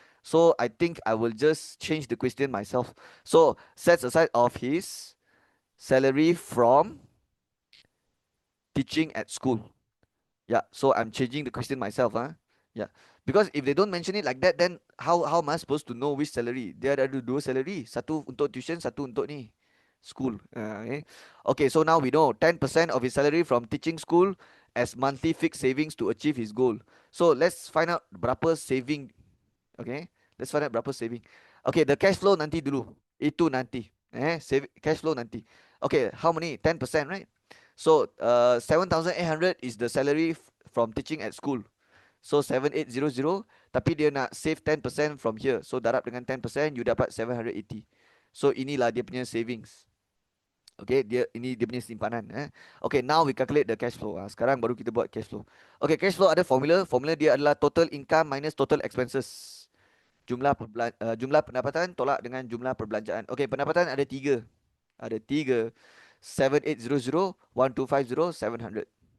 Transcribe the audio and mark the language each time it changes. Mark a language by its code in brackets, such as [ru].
[en] So I think I will just change the question myself. So sets aside of his salary from teaching at school. Yeah, so I'm changing the question myself. Yeah, because if they don't mention it like that, then how am I supposed to know which salary? [ms] Dia ada dua salary, satu untuk tuition, satu untuk ni school. [en] Okay, so now we know 10% of his salary from teaching school as monthly fixed savings to achieve his goal. So let's find out [ms] berapa [en] saving. Okay, let's find out berapa saving. Okay, the cash flow [ms] nanti dulu. Itu nanti. [en] Cash flow nanti. Okay, how many? 10%, right? So 7,800 is the salary from teaching at school. So 7,800. [ms] Tapi dia nak [en] save 10% from here. [ms] So darab dengan 10%, you dapat 780. So inilah dia punya savings. Okay, ini dia punya simpanan. [en] Okay, now we calculate the cash flow. [ms] Sekarang baru kita buat cash flow. Okay, cash flow ada formula. Formula dia adalah [en] total income minus total expenses. [ms] Jumlah pendapatan tolak dengan jumlah perbelanjaan. Okay, pendapatan ada tiga. Ada tiga. 7,800, 1,250, 700.